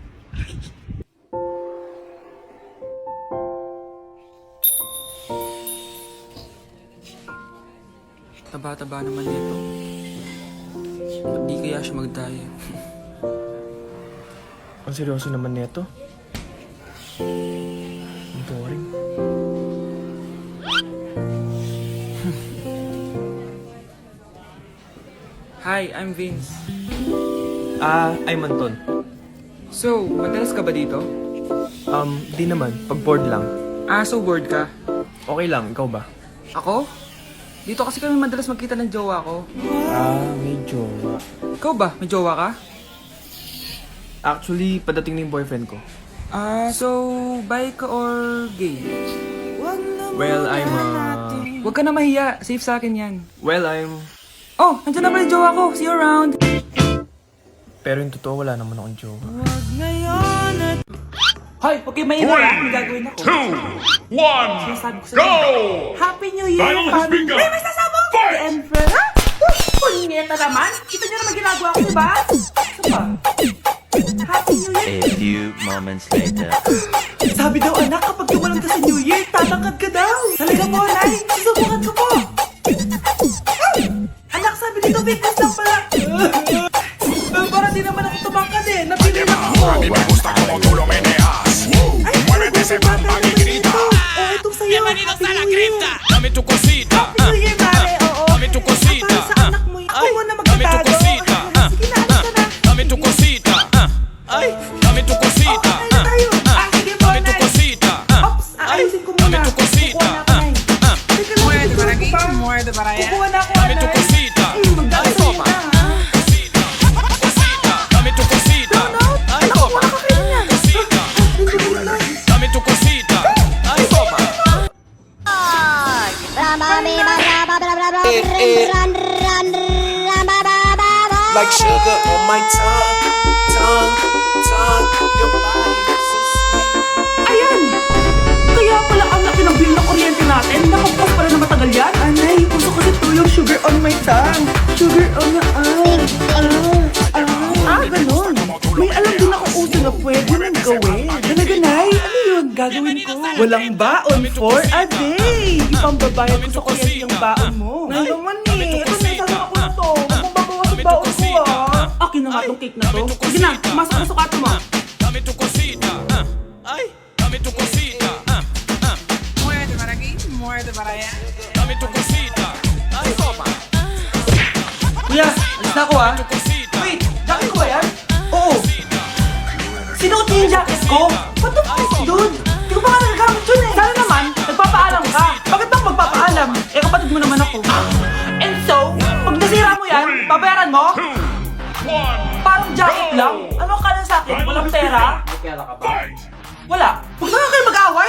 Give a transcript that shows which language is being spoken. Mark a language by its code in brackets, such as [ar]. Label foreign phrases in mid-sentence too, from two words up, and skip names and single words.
[tl] Taba-taba naman nito. Di kaya siya magdaya. Ang seryoso naman nito. Ang boring. [en] Hi, I'm Vince. I'm Anton. [tl] So, madalas ka ba dito? Di naman. Pag bored lang. So bored ka? Okay lang, ikaw ba? Ako? Dito kasi kami madalas magkita ng jowa ko. Medyo. Ikaw ba? May jowa ka? Actually, padating na yung boyfriend ko. So, bi ka or gay? Well, Huwag ka na mahiya. Safe sa akin yan. Oh, nandiyan na pala yung jowa ko. [en] See you around. [tl] Pero yung totoo, wala naman akong jowa. Hoy, okay, may iba lang. May gagawin ako. [en] 2, 1, go! Happy New Year, Battle has family! begun. [tl] May masasabong! Fight! Emperor! Ha? Uy! Punyeta naman! Kita niyo naman ginagawa ko, diba? Ano ba? [en] Happy New Year! A few moments later. [tl] Sabi daw anak, kapag tumalang ka sa [en] New Year, [tl] tatangkad ka daw! Talaga po, Nay! Susubukan ko po! Anak, sabi dito, fitness lang pala! Para di naman ako tumangkad eh! Napili lang ako! [es] A mí me gusta como tú lo meneas. Muévete ese bamba y grita. [tl] Oh, itong sa'yo! [es] Bienvenidos [en] Happy [es] a la [en] New Year! [es] cripta. Dame tu cosita. [en] Happy New Year, [tl] Mare! Oo! [es] Dame tu cosita. [tl] Para sa anak mo yun. Ako muna [es] Dame tu [tl] magtatago! [es] cosita. [tl] Sige na, alis ka na! [es] Dame tu cosita. Ay, dame tu cosita. [tl] Oh, ayun tayo! Sige po, [es] Dame tu [tl] Nay! [es] cosita. [tl] Ops! Aayusin ko muna! [es] Dame tu cosita. [tl] Kukuha na ako, Nay! Teka lang, [es] Muerde para aquí, [tl] pa. [es] muerde para allá. [tl] Kukuha na ako, [es] Dame tu [tl] Nay! [es] cosita. [tl] Magdadasal [es] toma. [tl] na, ha? [es] Cosita. Dame tu cosita. Ay, toma. Cosita. Dame tu cosita. Ay, toma. [en] Like sugar on my tongue, your body so sweet. [tl] Ayan! Kaya pala ang laki ng bill ng kuryente natin. Nakapos pala na matagal yan. Anay, puso kasi to yung [en] sugar on my tongue. Sugar on my [tl] ganun. May alam din ako uso na pwede nang gawin. Talaga, Nay? Ano yun? Gagawin ko. Walang baon [en] for a day. [tl] Ipambabayad ko sa kuryente yung baon mo. Ay, naman eh. Ito na, isasama ko na to. Huwag mong babawas ang baon ko, ah. Akin na nga tong cake na to. Sige na, pumasok na sukat mo. [es] Dame tu cosita. Ay, dame tu cosita. Muerde para aquí, muerde para allá. Dame tu cosita. Ay, toma. [tl] Kuya, alis na ako ah. [es] Tu cosita. [tl] Wait, jacket ko ba yan? Oo. Sinuot niya yung jacket ko? [en] What the fuck, dude? [tl] Di ko pa nga nagagamit yun eh. Sana naman, nagpapaalam ka. Bakit bang magpapaalam? Eh, kapatid mo naman ako. [en] And so, [tl] pag nasira mo yan, babayaran mo? 2, 1, Parang jacket lang? Ano ka na sa akin? Walang pera? fight! Wala. Huwag na nga kayo mag-away.